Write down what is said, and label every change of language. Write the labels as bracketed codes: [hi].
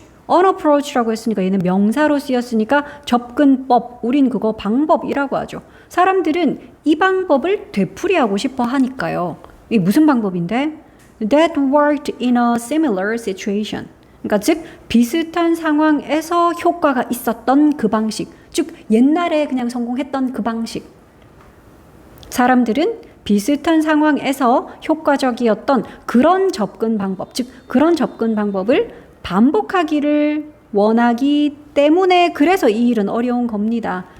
[ko] unapproach라고 했으니까 얘는 명사로 쓰였으니까 접근법, 우린 그거 방법이라고 하죠. 사람들은 이 방법을 되풀이하고 싶어 하니까요. 이게 무슨 방법인데? [en] That worked in a similar situation. [ko] 그러니까 즉 비슷한 상황에서 효과가 있었던 그 방식. 즉 옛날에 그냥 성공했던 그 방식. 사람들은 비슷한 상황에서 효과적이었던 그런 접근 방법, 즉 그런 접근 방법을 반복하기를 원하기 때문에 그래서 이 일은 어려운 겁니다.